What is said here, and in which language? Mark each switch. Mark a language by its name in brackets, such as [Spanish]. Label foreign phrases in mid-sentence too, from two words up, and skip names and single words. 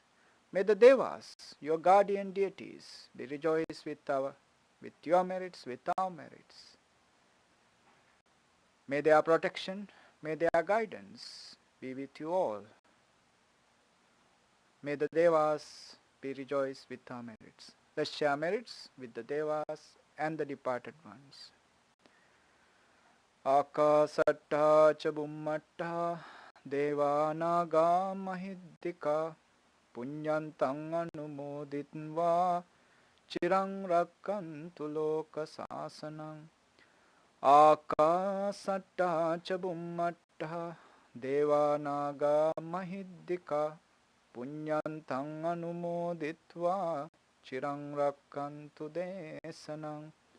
[English] May the Devas, your guardian deities, be rejoiced with your merits, with our merits. May their protection, may their guidance be with you all. May the Devas be rejoiced with our merits. Let's share merits with the Devas and the departed ones. [Pali] Akasatta cha bummatta deva naga mahiddika punyantang anumoditva chirang rakkantu loka sasanang. Akasatta cha bummatta deva naga mahiddika punyantang anumoditva chirang rakkantu desanang.